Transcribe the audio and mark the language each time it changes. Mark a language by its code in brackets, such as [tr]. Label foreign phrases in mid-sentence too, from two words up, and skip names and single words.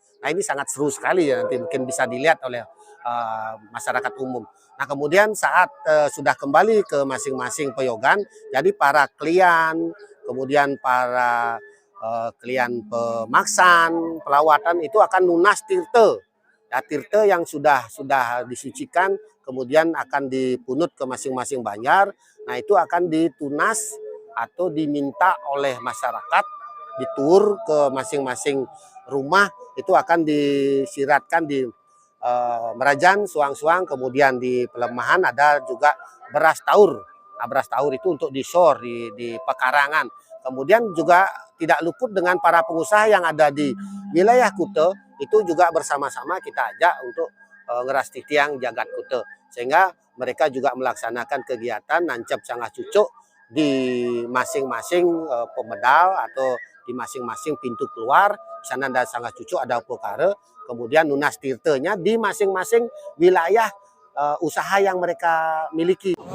[id] Nah, ini sangat seru sekali ya, nanti mungkin bisa dilihat oleh masyarakat umum. Nah, kemudian saat sudah kembali ke masing-masing peyogan, jadi para klien, kemudian para klien pemaksan, pelawatan itu akan lunas tirte. Ya, tirte yang sudah disucikan, kemudian akan dipunut ke masing-masing banjar. Nah, itu akan ditunas atau diminta oleh masyarakat, ditur ke masing-masing rumah, itu akan disiratkan di Merajan, Suang-Suang, kemudian di Pelemahan ada juga beras taur. Nah, beras taur itu untuk disor di pekarangan. Kemudian juga tidak luput dengan para pengusaha yang ada di wilayah Kute, itu juga bersama-sama kita ajak untuk ngerasti tiang jagat Kute, sehingga mereka juga melaksanakan kegiatan nancap sanggah cucuk di masing-masing pemedal atau di masing-masing pintu keluar. Di sana ada sanggah cucuk, ada pokare, kemudian lunas tirtenya di masing-masing wilayah usaha yang mereka miliki.